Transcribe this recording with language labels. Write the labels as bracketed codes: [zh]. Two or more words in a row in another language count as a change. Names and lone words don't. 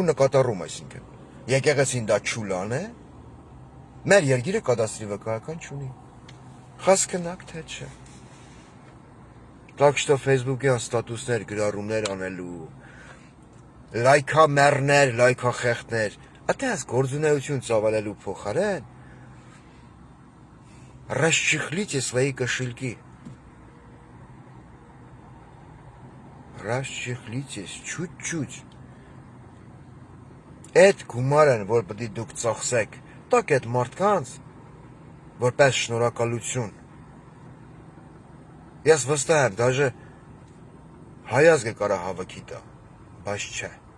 [hy] նկատառում այսինքն, եկեղեցին դա չուլան է, մեր երգիրը կադաստրի վկայական չունի, խասկնակ թե չէ, [ru] так что [hy] Facebook-ի ստատուսներ, գրառումներ անելու, լայքա մեռներ, լայքա խեղտներ, ատես գործունեություն ծավալելու փոխարեն, [ru] расчехлите свои кошельки. Расчехлитесь чуть-чуть. [hy] Այդ գումարն, որ պետք է դուք ծախսեք, տակ այդ մարդկանց, որպես շնորհակալություն։ Ես վստահ եմ, դաժե հայազգը կարա հավաքի տա, բայց չէ։